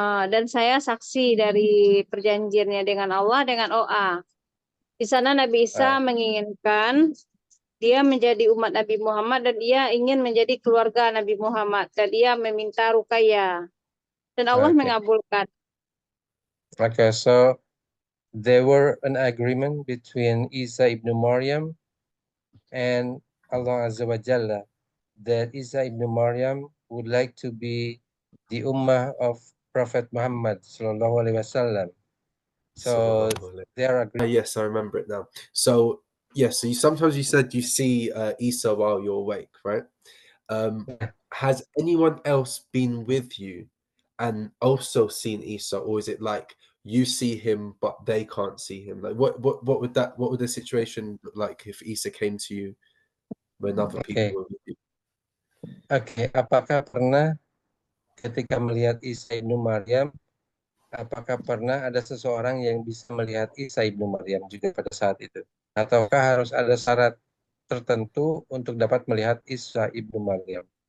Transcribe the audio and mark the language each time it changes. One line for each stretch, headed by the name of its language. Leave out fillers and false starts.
Indonesian: Dan saya saksi dari perjanjiannya dengan Allah dengan OA. Di sana Nabi Isa menginginkan dia menjadi umat Nabi Muhammad dan dia ingin menjadi keluarga Nabi Muhammad. Dan dia meminta Ruqayyah. Dan Allah mengabulkan.
English: Okay, so there were an agreement between Isa ibn Maryam and Allah Azza wa Jalla that Isa ibn Maryam would like to be the ummah of Prophet Muhammad sallallahu alaihi wasallam. So there are. Yes, I remember it now. So yes, so sometimes you said you see Isa while you're awake, right? Has anyone else been with you and also seen Isa, or is it like you see him but they can't see him? Like what would the situation look like if Isa came to you when other people were with you?
Indonesian: Okay, apakah pernah ketika melihat Isa ibnu Maryam, apakah pernah ada seseorang yang bisa melihat Isa ibnu Maryam juga pada saat itu? Ataukah harus ada syarat tertentu untuk dapat melihat Isa ibnu Maryam?